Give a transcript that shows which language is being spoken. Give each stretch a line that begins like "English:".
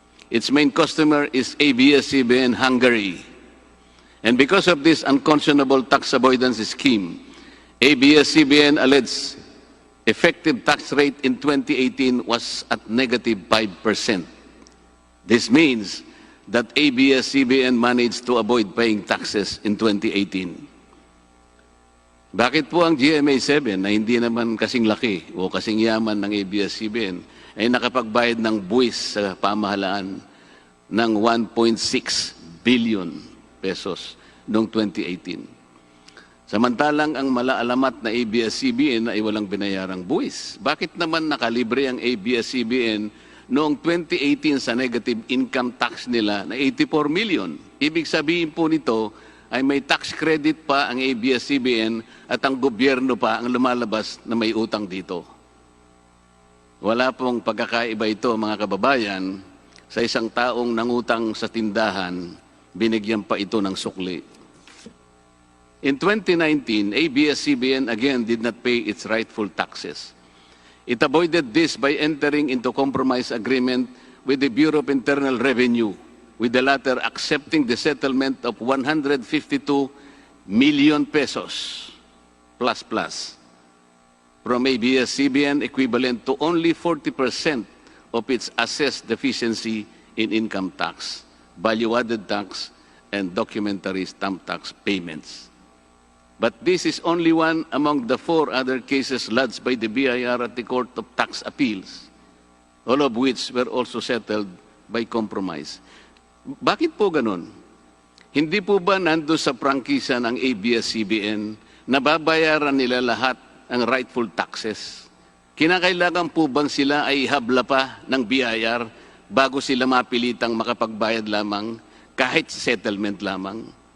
English: Its main customer is ABS-CBN Hungary. And because of this unconscionable tax avoidance scheme, ABS-CBN alleged effective tax rate in 2018 was at negative 5%. This means that ABS-CBN managed to avoid paying taxes in 2018.
Filipino: Bakit po ang GMA7 na hindi naman kasing laki o kasing yaman ng ABS-CBN ay nakapagbayad ng buwis sa pamahalaan ng 1.6 billion pesos noong 2018? Samantalang ang malaalamat na ABS-CBN ay walang binayarang buwis. Bakit naman nakalibre ang ABS-CBN noong 2018 sa negative income tax nila na 84 million? Ibig sabihin po nito ay may tax credit pa ang ABS-CBN at ang gobyerno pa ang lumalabas na may utang dito. Wala pong pagkakaiba ito, mga kababayan. Sa isang taong nangutang sa tindahan, binigyan pa ito ng sukli.
English: In 2019, ABS-CBN again did not pay its rightful taxes. It avoided this by entering into compromise agreement with the Bureau of Internal Revenue, with the latter accepting the settlement of 152 million pesos plus from ABS-CBN, equivalent to only 40% of its assessed deficiency in income tax, value-added tax, and documentary stamp tax payments. But this is only one among the 4 other cases lodged by the BIR at the Court of Tax Appeals, all of which were also settled by compromise.
Filipino: Bakit po ganun? Hindi po ba nando sa prangkisa ng ABS-CBN na babayaran nila lahat ang rightful taxes? Kinakailangan po bang sila ay habla pa ng BIR bago sila mapilitang makapagbayad lamang kahit settlement lamang?